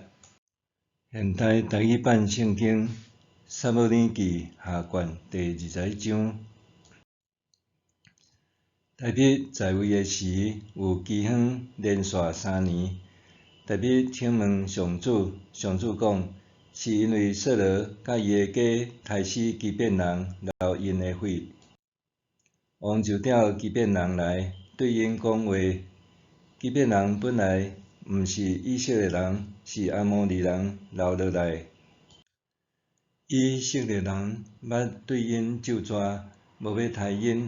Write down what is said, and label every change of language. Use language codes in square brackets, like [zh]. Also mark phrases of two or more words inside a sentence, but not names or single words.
[nan] 现代台语版圣经撒母耳记下卷第20章。大卫在位的时，有饥荒连续3年。大卫请问上主，上主讲，是因为扫罗甲伊的家杀死基遍人，流因的血。王就调基遍人来，对因讲话。基遍人本来毋是以色列人，是阿摩利人留落来。以色列人捌对因咒詛，无要杀因。